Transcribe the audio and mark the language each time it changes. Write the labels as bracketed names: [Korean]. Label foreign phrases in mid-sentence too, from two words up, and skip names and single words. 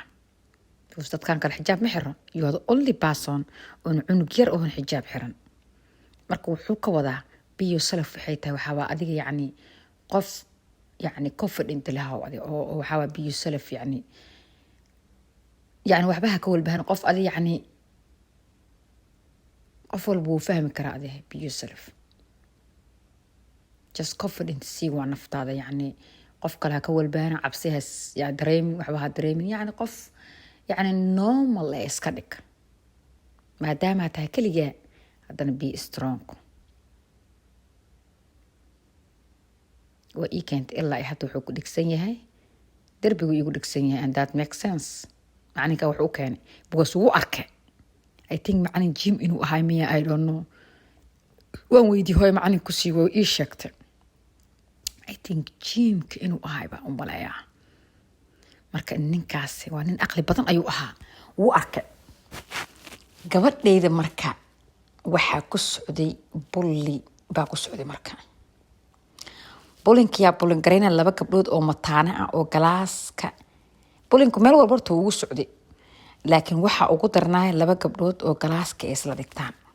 [Somali] dadkan kale xijaab ma xiran, [English] you are the only person [Somali] oo cunug yar oo xijaab xiran. marka wuxuu ka wadaa [English] be yourself [Somali] waxay tahay waxaa adiga yacni qof yacni confident laha oo waxaa [English] be yourself [Somali] yacni waxba ha ka walbahan qof adiga yacni qof walba wuu fahmi karaa adiga [English] be yourself. just confident [Somali] si waa naftaada yacni qof kale ha ka walbahan cabsi has yaa dareemin waxba ha dareemin yacni qof yacni normal iska dhig maadaama tahay kaligaa haddana [English] be strong. [Somali] waa ii keenta ilaa hadda wuxuu ku dhigsan yahay derbigu igu dhigsan yahay, [English] and that makes sense. [Somali] macalinka wuxuu u keenay because wuu arkay. [English] I think [Somali] macalin gym inuu ahay miya, [English] I don't know. [Somali] waan weydiiyey hooyo macalin ku sii way ii sheegtay. [English] I think [Somali] gymka inuu ahay baan u malayaa. marka ninkaasi waa nin aqli badan ayuu ahaa, wuu arkay. gabadhayda marka waxaa ku socday bulli baa ku socday. marka bulinkiyaa bulin garayna laba gabdhood oo mataana ah oo galaaska bulinku meel walba horta ugu socday, laakiin waxaa ugu darnaay laba gabdhood oo galaaska ay isla dhigtaan.